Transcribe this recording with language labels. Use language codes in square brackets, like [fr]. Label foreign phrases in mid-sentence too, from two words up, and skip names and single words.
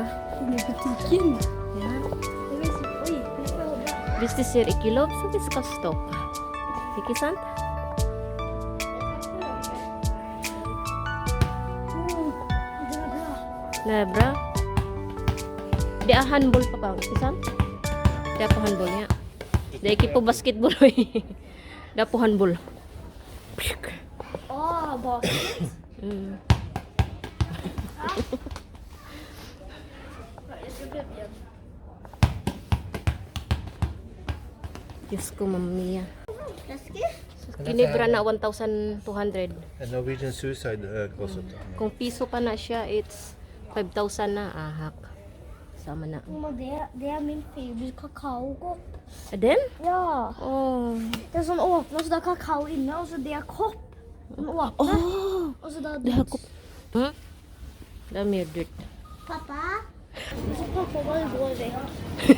[no] Med butikken. Ja. Det vil si, oi, det er bra. Hvis de sier ikke lov, så vi skal stoppe. Ikke sant? Det er bra. Det er bra. Det er handball [tl] pa ba? [no] Ikke sant? Det er på handball niya. Det er ikke på basketball. Det er på handball. Basket. [tl] Mm. Diyos ko, mamaya. Flaske? Kinibra na 1,200. [en] A Norwegian suicide closet. [tl] Kung piso pa na siya, [en] it's 5,000 [tl] na. Ahak. Sama na. [no] Mamma, det er min favorite kakaokopp. Er den? Ja. Åh. Det er sånn åpne, så det er kakao inne, og så det er kopp. Den åpne. Og så da Det er kopp. Hm? Det er mye dyrt. Pappa? Og så pappa bare går vekk.